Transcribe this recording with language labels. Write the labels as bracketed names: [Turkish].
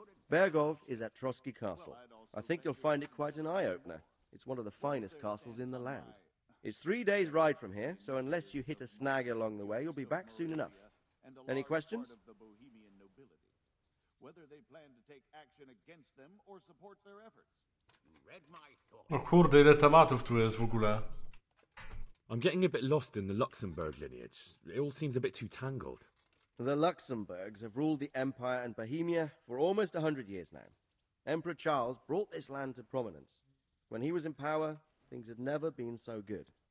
[English] Bergov is at Trotsky Castle. I think you'll find it quite an eye-opener. It's one of the finest castles in the land. It's 3 days' ride from here, so unless you hit a snag along the way, you'll be back soon enough. Any questions? Whether they plan to take action against them or support their efforts. [Polish] No kurde, ile tematów tu jest w ogóle. [English] I'm getting a bit lost in the Luxembourg lineage. It all seems a bit too tangled. The Luxembourgs have ruled the Empire and Bohemia for almost 100 years now. Emperor Charles brought this land to prominence. When he was in power, things had never been so good.